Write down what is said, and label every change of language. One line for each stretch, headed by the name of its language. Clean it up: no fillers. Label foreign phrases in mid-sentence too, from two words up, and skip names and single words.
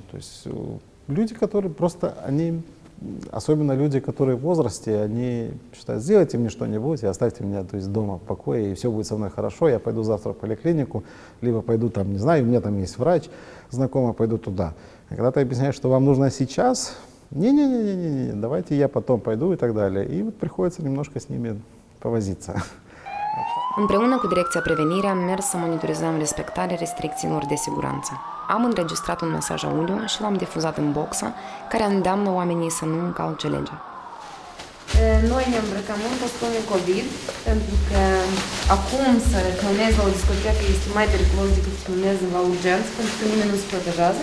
Russian: То есть люди, которые просто, они, особенно люди, которые в возрасте, они считают, сделайте мне что-нибудь и оставьте меня, то есть, дома в покое, и все будет со мной хорошо, я пойду завтра в поликлинику, либо пойду там, не знаю, у меня там есть врач знакомый, пойду туда. А когда ты объясняешь, что вам нужно сейчас, не, давайте я потом pойду и так далее. И вот приходится немножко с nimi повозиться.
Romanian: Împreună cu Direcția Prevenire am mers să monitorizăm respectarea restricțiilor de siguranță. Am înregistrat un mesaj audio și l-am difuzat în boxă, care îndeamnă oamenii să nu încalce legea. Noi ne îmbrăcăm în costume COVID, pentru că acum să filmezi la o discotecă este mai periculos decât să filmezi la urgență, pentru că nimeni nu se protejează.